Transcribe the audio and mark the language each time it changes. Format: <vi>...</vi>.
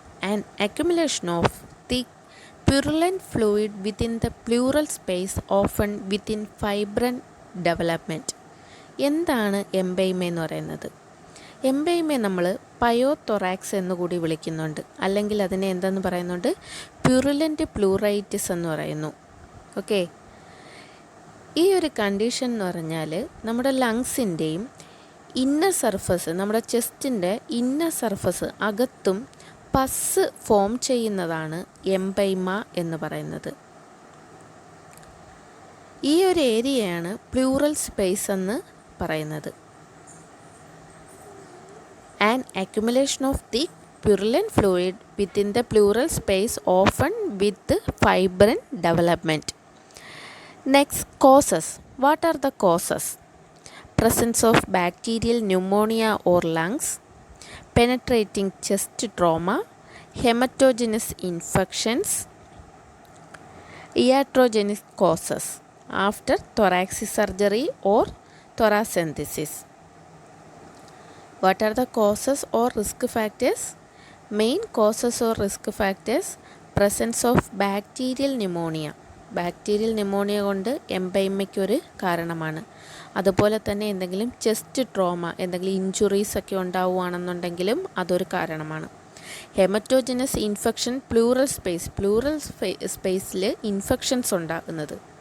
<en>An accumulation of thick purulent fluid within the pleural space, often within fibrine development.</en> <ml>എന്താണ് empyema എന്ന് പറയുന്നത്? എംപൈമയെ നമ്മൾ പയോതൊറാക്സ് എന്നുകൂടി വിളിക്കുന്നുണ്ട്, അല്ലെങ്കിൽ അതിനെ എന്തെന്ന് പറയുന്നുണ്ട്? പ്യൂറുലൻ്റ് പ്ലൂറൈറ്റിസ് എന്ന് പറയുന്നു. ഓക്കെ, ഈ ഒരു കണ്ടീഷൻ എന്ന് പറഞ്ഞാൽ നമ്മുടെ ലങ്സിൻ്റെയും ഇന്നർ സർഫസ്, നമ്മുടെ ചെസ്റ്റിൻ്റെ ഇന്നർ സർഫസ് അകത്തും പസ് ഫോം ചെയ്യുന്നതാണ് എംപൈമ എന്ന് പറയുന്നത്. ഈ ഒരു ഏരിയയാണ് പ്ലൂറൽ സ്പേസ് എന്ന് പറയുന്നത്.</ml> <en>An accumulation of thick purulent fluid within the pleural space, often with fibrine development. Next, causes. What are the causes? Presence of bacterial pneumonia or lungs, penetrating chest trauma, hematogenous infections, iatrogenic causes after thoracic surgery or thoracentesis. What are the causes or risk factors? Main causes or risk factors: presence of bacterial pneumonia.</en> <ml>Bacterial pneumonia കൊണ്ട് എംപൈമയ്ക്ക് ഒരു കാരണമാണ്. അതുപോലെ തന്നെ എന്തെങ്കിലും chest trauma, എന്തെങ്കിലും injuries ഒക്കെ ഉണ്ടാവുകയാണെന്നുണ്ടെങ്കിലും അതൊരു കാരണമാണ്. ഹെമറ്റോജനസ് ഇൻഫെക്ഷൻ, പ്ലൂറൽ സ്പേസിൽ ഇൻഫെക്ഷൻസ് ഉണ്ടാകുന്നത്.</ml>